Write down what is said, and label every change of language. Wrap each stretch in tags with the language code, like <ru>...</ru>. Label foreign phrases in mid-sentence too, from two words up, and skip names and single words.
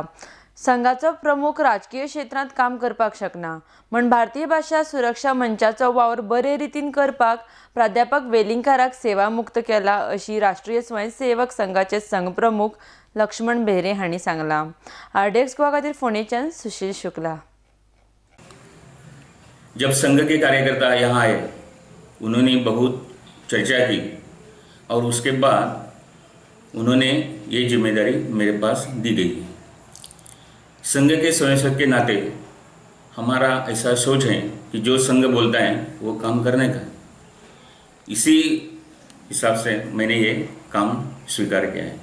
<kok>संघाचो प्रमुख राजकीय क्षेत्रांत काम करपाक शकना, म्हण भारतीय भाषा सुरक्षा मंचाचो वावर बरे रितीन करपाक प्राध्यापक वेलिंगकाराक सेवामुक्त केला, अशी राष्ट्रीय स्वयंसेवक संघाचे संघ प्रमुख लक्ष्मण बेहरे हांणी सांगला। आरडीएक्स गोवा खातीर फोंडेच्यान सुशील शुक्ला।</kok> <hi>जब संघ के कार्यकर्ता यहाँ आए, उन्होंने बहुत चर्चा की और उसके बाद उन्होंने ये जिम्मेदारी मेरे पास दी गई। संघ के स्वयंसेवक के नाते हमारा ऐसा सोच है कि जो संघ बोलता है वो काम करने का, इसी हिसाब से मैंने ये काम स्वीकार किया है।</hi>